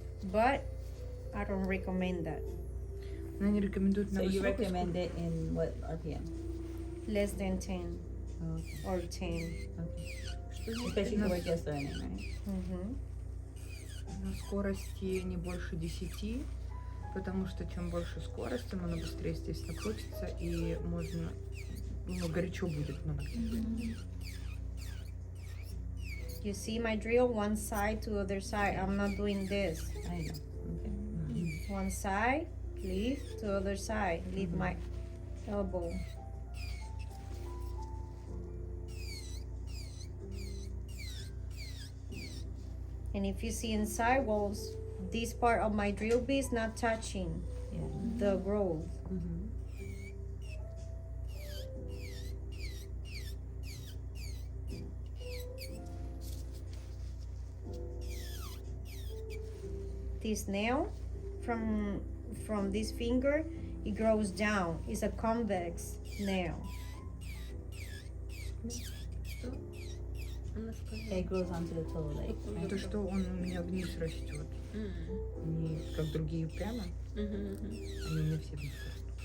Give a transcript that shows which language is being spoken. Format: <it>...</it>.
<en>But I don't recommend that.</en> <ru>Она не рекомендует на</ru> <en>So you</en> <ru>высокой</ru> <en>recommend it in what RPM? Less than 10 Oh, okay. or 10. Okay. Especially for just learning, right? Mm-hmm.</en> <ru>На скорости не больше 10, потому что чем больше скорость, тем она быстрее, естественно, крутится, и можно, горячо будет на ногтях.</ru> <en>You see my drill? One side to other side. I'm not doing this. I know. Okay. One side, leave to other side. Leave my elbow. And if you see inside walls, this part of my drill bit is not touching Yeah. the growth. Mm-hmm. This nail from this finger, it grows down. It's a convex nail.</en> <ru>Она сказала.</ru> <en>It grows onto the toe, like. Right?</en> <ru>То, что он у меня вниз растет, не как другие прямо, они у меня все вниз растут.</ru>